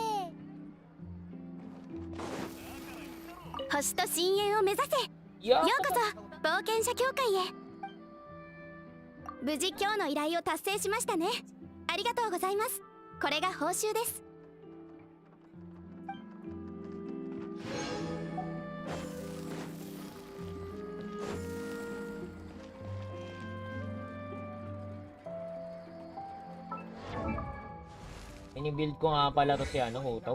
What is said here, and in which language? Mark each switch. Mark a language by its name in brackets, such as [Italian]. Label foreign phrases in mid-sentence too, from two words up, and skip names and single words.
[Japanese] 星と深淵を目指せ。ようこそ冒険者協会へ。無事今日の依頼を達成しましたね。ありがとうございます。これが報酬です。 [Filipino] Ini-build ko nga pala to si ano, Hotaw.